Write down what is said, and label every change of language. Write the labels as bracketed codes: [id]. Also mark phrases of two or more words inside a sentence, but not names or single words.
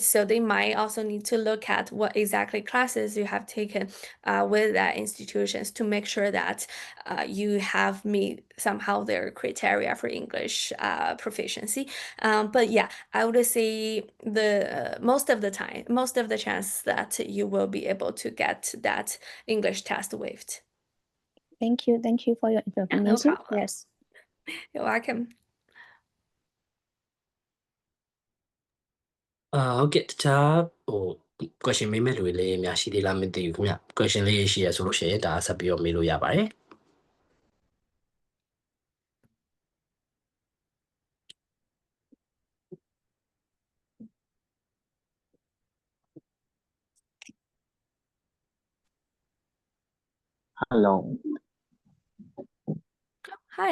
[en] So they might also need to look at what exactly classes you have taken with that institutions to make sure that you have meet somehow their criteria for English proficiency. But yeah, I would say most of the chance that you will be able to get that English test waived. Thank you for your No information. problem. Yes. You're welcome. [my] ဟုတ်ကဲ့တခြားquestion မေးမဲ့လူတွေလည်းများရှိသေးလားမသိဘူးခင်ဗျ question လေးရှိရဆိုလို့ရှိရင်ဒါဆက်ပြီးတော့မေးလို့ရပါတယ် [en] Hello. Hi.